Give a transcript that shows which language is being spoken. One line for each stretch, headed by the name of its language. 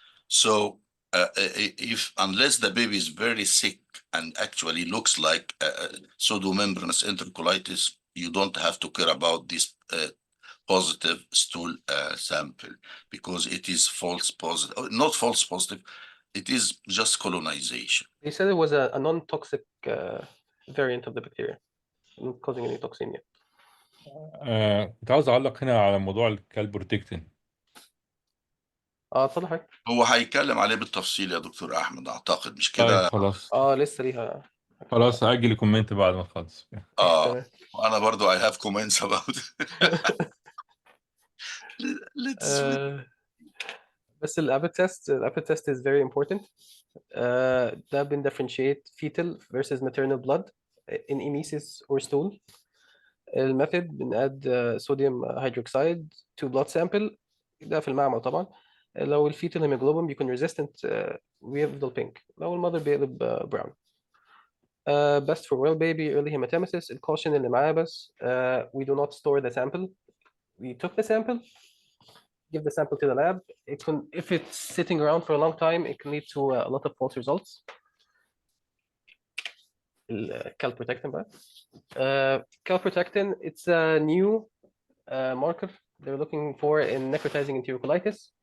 English: So if unless the baby is very sick and actually looks like pseudomembranous enterocolitis, you don't have to care about this positive stool sample, because it is false positive, not false positive, it is just colonization. They said it was a non-toxic variant of the bacteria, not causing any toxemia.
Arabic: كنت عاوز اعلق هنا على موضوع الكالبروتكتين. اتفضل حضرتك. هو هيتكلم عليه بالتفصيل يا دكتور احمد، اعتقد مش طيب كده؟ خلاص لسه ليها. خلاص اجل الكومنت بعد ما نخلص. تمام. وانا برضو
English: I have comments about it. Let's
Arabic: بس الابيد تيست
English: is very important.
Arabic: ده بندفرنشيت
English: fetal versus maternal blood in emesis or stool.
Arabic: الميثود بنقاد صوديوم هيدروكسيد
English: to blood sample،
Arabic: ده في المعمل طبعا. لو الفيتال هيموجلوبين بيكون resistant بيفضل pink، لو المذر بيقلب brown.
English: best for well baby early hematemesis.
Arabic: الcaution اللي معاه بس
English: we do not store the sample. We took the sample, give the sample to the lab. If it's sitting around for a long time, it can lead to a lot of false results. Calprotectin بقى. Calprotectin, it's a new marker they're looking for in necrotizing enterocolitis.